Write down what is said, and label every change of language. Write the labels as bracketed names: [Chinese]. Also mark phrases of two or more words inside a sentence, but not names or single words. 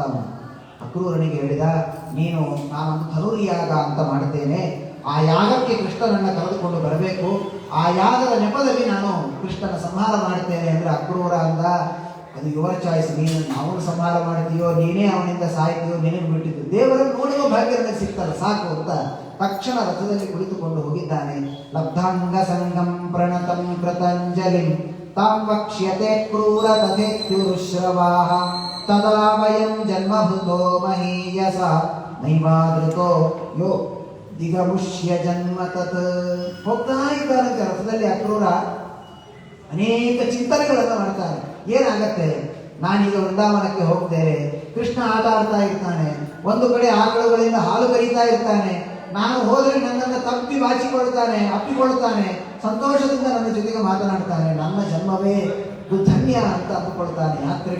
[Kannada] ಅಕ್ರೂರನಿಗೆ ಹೇಳಿದ, ನೀನು ನಾನೊಂದು ಧನುರ್ಯಾಗ ಅಂತ ಮಾಡ್ತೇನೆ, ಆ ಯಾಗಕ್ಕೆ ಕೃಷ್ಣನನ್ನು ಕರೆದುಕೊಂಡು ಬರಬೇಕು, ಆ ಯಾಗದ ನೆಪದಲ್ಲಿ ನಾನು ಕೃಷ್ಣನ ಸಂಹಾರ ಮಾಡ್ತೇನೆ ಅಂದ್ರೆ ಅಕ್ರೂರ ಅಂದ, ಅದು [English] your choice, [Kannada] ನೀನು ಅವನು ಸಂಹಾರ ಮಾಡ್ತೀಯೋ ನೀನೇ ಅವನಿಂದ ಸಾಯ್ತೀಯೋ ನಿನಗೆ ಬಿಟ್ಟಿದ್ದು, ದೇವರನ್ನು ನೋಡುವ ಭಾಗ್ಯ ನನಗೆ ಸಿಗ್ತಲ್ಲ ಸಾಕು ಅಂತ ತಕ್ಷಣ ರಥದಲ್ಲಿ ಕುಳಿತುಕೊಂಡು ಹೋಗಿದ್ದಾನೆ. [Sanskrit] ಲಬ್ಧಾಂಗ ಸಂಗಂ ಪ್ರಣತಂ ಕೃತಂಜಲಿಂ ತಾಂ ವಕ್ಷ್ಯತೆ ಕ್ರೂರ ತಥೇತ್ಯುರುಶ್ರವಾಃ ತದಾ ವಯಂ ಜನ್ಮಭೃತೋ ಮಹೀಯಸ ನೈವಾದೃತೋ ಯೋ ದಿಗಮುಷ್ಯ ಜನ್ಮ ತತ್. [Kannada] ಹೋಗ್ತಾ ಇದ್ದಾರಂತೆ ರಥದಲ್ಲಿ ಅಕ್ರೂರ. ಅನೇಕ ಚಿಂತನೆಗಳನ್ನು ಮಾಡ್ತಾರೆ. ಏನಾಗತ್ತೆ, ನಾನೀಗ ವೃಂದಾವನಕ್ಕೆ ಹೋಗ್ತೇನೆ, ಕೃಷ್ಣ ಆಟ ಆಡ್ತಾ ಇರ್ತಾನೆ, ಒಂದು ಕಡೆ ಆಕಳುಗಳಿಂದ ಹಾಲು ಕರೀತಾ ಇರ್ತಾನೆ, ನಾನು ಹೋದರೆ ನನ್ನನ್ನು ತಪ್ಪಿ ಬಾಚಿಕೊಳ್ತಾನೆ, ಅಪ್ಪಿಕೊಳ್ತಾನೆ, ಸಂತೋಷದಿಂದ ನನ್ನ ಜೊತೆಗೆ ಮಾತನಾಡ್ತಾನೆ, ನನ್ನ ಜನ್ಮವೇ ದುರ್ಧನ್ಯ ಅಂತ ಅಂದುಕೊಳ್ತಾನೆ.